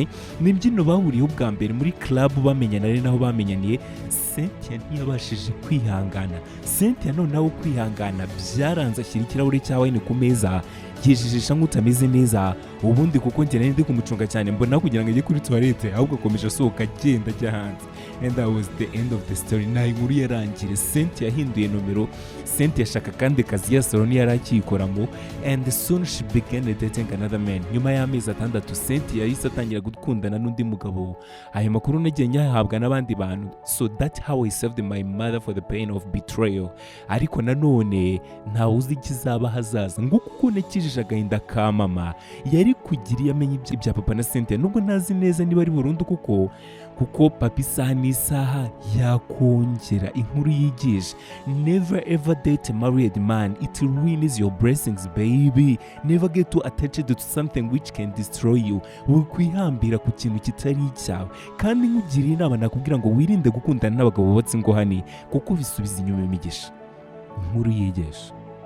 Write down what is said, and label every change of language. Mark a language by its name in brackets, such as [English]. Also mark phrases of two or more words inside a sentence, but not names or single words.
[Kinyarwanda] N'imbyino bahuriyeho bwa mbere muri club bamenyana, ari naho bamenyaniye. Cynthia ntiyabashije kwihangana. Cynthia noneho kwihangana byaranze, ashyira ikirahure cya wine ku meza, yijijisha nk'utameze neza. Ubundi kuko njye nari ndi kumucunga cyane, mbona kugira ngo ajye kuri toilette, ahubwo akomeje asohoka agenda ajya hanze. [English] And that was the end of the story. [Kinyarwanda] Nta inkuru yarangire. Cynthia yahinduye nomero. Cynthia ashaka kandi kazi ya salon yari akiyikoramo, [English] and soon she began dating another man. [Kinyarwanda] Nyuma y'amezi 6 Cynthia yahise atangira gukundana n'undi mugabo. Ayo makuru nagiye nyahabwa n'abandi bantu. [English] So that's how I saved my mother for the pain of betrayal. [Kinyarwanda] Ariko nanone nta uzi ikizaba hazaza, ngo kuko nakijije agahinda ka mama yari kugiriye amenye ibya papa na Cynthia. Nubwo ntazi neza niba ari burundu kuko papa isaha n'isaha yakongera. Inkuru yigisha [English] never ever date a married man, it ruins your blessings baby. Never get too attached to something which can destroy you. [Kinyarwanda] Wikwihambira ku kintu kitari icyawe, kandi nkugiriye inama nakubwira ngo wirinde gukundana n'abagabo batse ngo hani, kuko bisubiza inyuma imigisha. Inkuru yigisha.